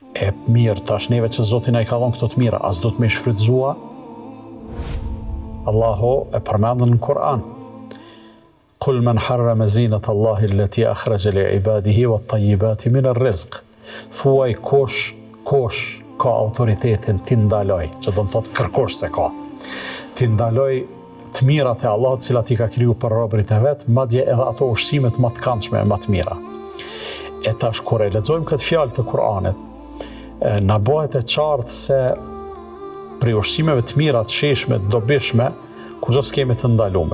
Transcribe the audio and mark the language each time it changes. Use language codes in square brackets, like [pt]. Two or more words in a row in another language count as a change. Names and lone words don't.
[sq] E mirë, tash neve që Zoti na i ka dhënë këto të mira, as do të më shfrytëzua? Allahu e përmendën në Kur'an. [ar] قل من حرم زينة الله التي أخرج لعباده والطيبات من الرزق. [sq] Thuaj kush ka autoritetin ti ndaloj, që do të thotë kërkosh se ka. Ti ndaloj të mirat e Allahut, cilat i ka kriju për robërit e vet, madje edhe ato ushqimet më të këndshme, më të mira. E tash kur e lexojmë këtë fjalë të Kur'anit, na bëhet e qartë se për ushqimeve të mira, të sheshme, të dobishme, kurrë s'kemi të ndalume.